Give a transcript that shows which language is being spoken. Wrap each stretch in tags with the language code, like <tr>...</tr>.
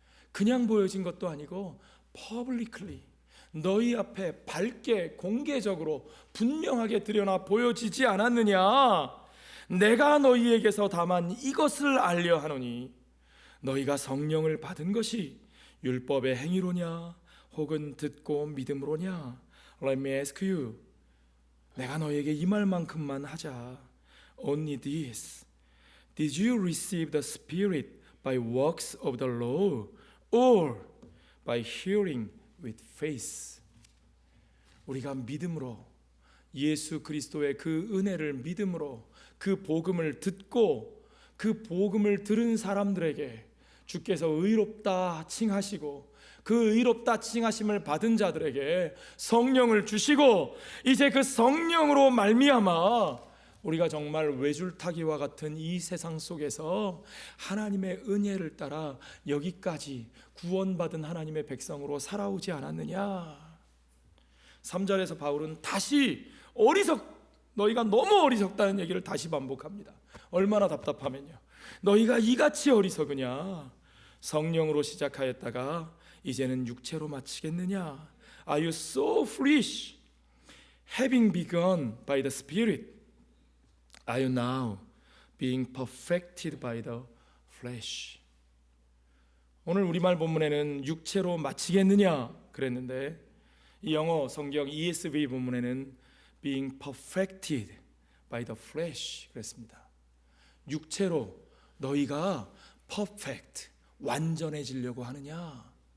<ko>그냥 보여진 것도 아니고 publicly, 너희 앞에 밝게 공개적으로 분명하게 드러나 보여지지 않았느냐? 내가 너희에게서 다만 이것을 알려 하노니 너희가 성령을 받은 것이 율법의 행위로냐 혹은 듣고 믿음으로냐?</ko> <en>Let me ask you,</en> <ko>내가 너희에게 이 말만큼만 하자.</ko> <en>Only this, did you receive the Spirit by works of the law or by hearing with faith?</en> <ko>우리가 믿음으로, 예수 그리스도의 그 은혜를 믿음으로 그 복음을 듣고 그 복음을 들은 사람들에게 주께서 의롭다 칭하시고 그 의롭다 칭하심을 받은 자들에게 성령을 주시고 이제 그 성령으로 말미암아 우리가 정말 외줄타기와 같은 이 세상 속에서 하나님의 은혜를 따라 여기까지 구원받은 하나님의 백성으로 살아오지 않았느냐? 3절에서 바울은 다시 너희가 너무 어리석다는 얘기를 다시 반복합니다. 얼마나 답답하면요. 너희가 이같이 어리석으냐? 성령으로 시작하였다가 이제는 육체로 마치겠느냐?</ko> <en>Are you so foolish? Having begun by the Spirit, are you now being perfected by the flesh?</en> <ko>오늘 우리말 본문에는 육체로 마치겠느냐 그랬는데 이 영어 성경 ESV 본문에는</ko> <en>being perfected by the flesh</en> <ko>그랬습니다. 육체로 너희가 perfect, 완전해지려고 하느냐?</ko>